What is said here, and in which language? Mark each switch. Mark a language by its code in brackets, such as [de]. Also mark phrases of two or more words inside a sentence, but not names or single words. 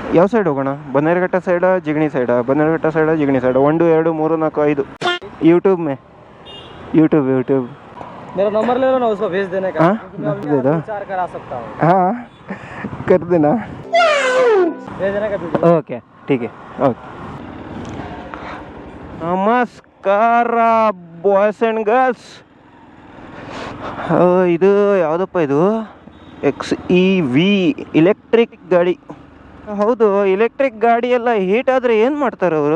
[kn] ಯಾವ ಸೈಡ್ ಹೋಗೋಣ? ಬನ್ನೇರುಘಟ್ಟ ಸೈಡಾ ಜಿಗಣಿ ಸೈಡಾ? ಬನ್ನೇರುಘಟ್ಟ ಸೈಡಾ ಜಿಗಣಿ ಸೈಡಾ? [hi] 1 2 3 4 5 यूट्यूब में यूट्यूब मेरा नंबर ले लो ना, उसको भेज देने का। हाँ दे दो। विचार करा सकता हूँ। हाँ कर देना, भेज देने का वीडियो। ओके ठीक है ओके। ನಮಸ್ಕಾರ [en] boys and girls. [kn] ಇದು ಯಾವುದಪ್ಪ ಇದು? XEV ಇಲೆಕ್ಟ್ರಿಕ್ ಗಾಡಿ. ಹೌದು, ಇಲೆಕ್ಟ್ರಿಕ್ ಗಾಡಿ ಎಲ್ಲ ಹೀಟ್ ಆದರೆ ಏನು ಮಾಡ್ತಾರೆ ಅವರು?